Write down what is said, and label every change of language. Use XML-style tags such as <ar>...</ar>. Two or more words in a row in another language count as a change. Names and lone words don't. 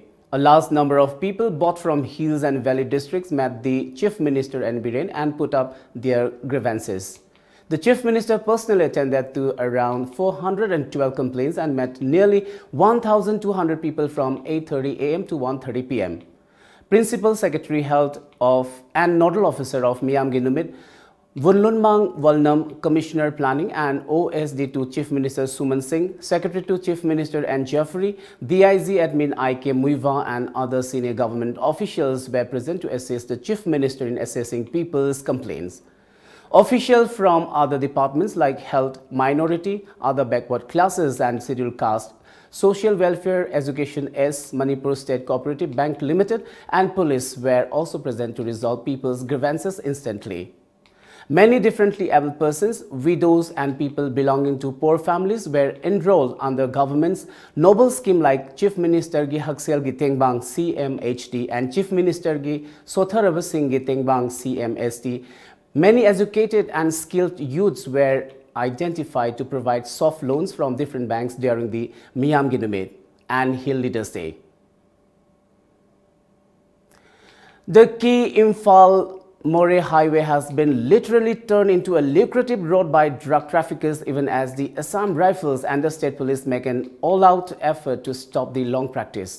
<en>A large number of people bought from hills and valley districts met the Chief Minister N. Biren and put up their grievances. The Chief Minister personally attended to around 412 complaints and met nearly 1,200 people from 8:30 a.m. to 1:30 p.m. Principal Secretary Health of and Nodal Officer of Miam Ginumit Vunlunmang Walnam, Commissioner Planning and OSD to Chief Minister Suman Singh, Secretary to Chief Minister N. Jeffrey, DIG Admin I.K. Muiva and other senior government officials were present to assist the Chief Minister in assessing people's complaints. Officials from other departments like Health, Minority, other backward classes and scheduled caste, Social Welfare, Education S, Manipur State Cooperative Bank Limited and Police were also present to resolve people's grievances instantly. Many differently able persons, widows and people belonging to poor families were enrolled under government's noble scheme like Chief Minister Gi Haksel Gi Tengbang CMHD and Chief Minister Gi Sotharaba Singh Gi Tengbang CMSD. Many educated and skilled youths were identified to provide soft loans from different banks during the Miyam Ginumit and Hill Leaders Day. The key Imphal More Highway has been literally turned into a lucrative road by drug traffickers, even as the Assam Rifles and the state police make an all-out effort to stop the long practice.</en>